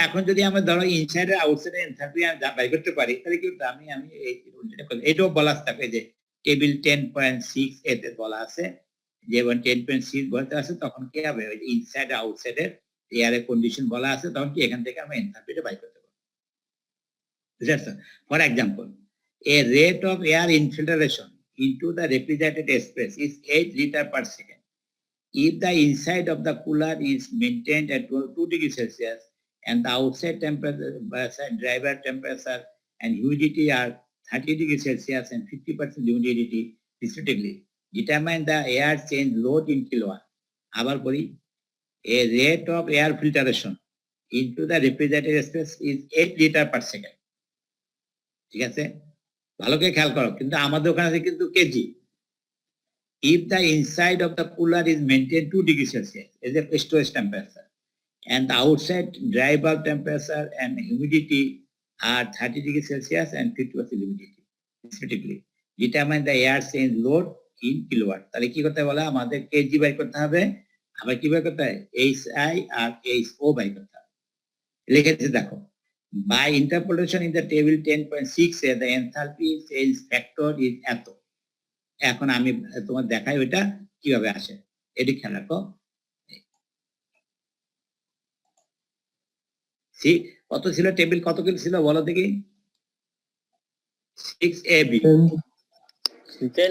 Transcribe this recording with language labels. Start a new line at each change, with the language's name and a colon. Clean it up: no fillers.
Bangla: এখন যদি আমরা ধরো inside আর outside enthalpy by করতে পারি, তাহলে কি করতে, আমি এটাও বলা থাকে যে টেবিল 10.6 এতে বলা আছে যে 10.6 বলতে আছে, তখন কি হবে ওই ইনসাইড আউটসাইড এর এয়ারের কন্ডিশন বলা আছে, তখন কি এখান থেকে আমরা এনথালপিটা বাই করতে পারবো, বুঝতে পারছো।
English: For example, a rate of air infiltration into the refrigerated space is 8 liter per second. If the inside of the cooler is maintained at 2 degrees Celsius and the outside temperature, driver temperature and humidity are 30 degrees Celsius and 50% humidity respectively, determine the air change load in kilowatt.
Bangla: আবার বলি,
English: a rate of air filtration into the refrigerated space is 8 liter per second,
Bangla: ঠিক আছে। ভালো করে খেয়াল করো, কিন্তু আমাদের ওখানে আছে কিন্তু KG.
English: If the inside of the cooler is maintained 2 degrees Celsius as a storage temperature and the outside dry bulb temperature and humidity are 30 degrees Celsius and 50% humidity respectively, determine the air change load in kilowatt.
Bangla: তাহলে কি করতে বলা, আমাদের KG by করতে হবে, আবার কি by করতে হয়, HI আর HO বাই করতে হবে। লিখেছে দেখো,
English: by interpolation in the table 10.6 the enthalpy change factor is
Bangla: এত। এখন আমি তোমার দেখাই ওইটা কিভাবে আসে, এটি খেয়াল রাখো। কত ছিল টেবিল, কত কিলো ছিল বলো দেখি, 6AB। 10,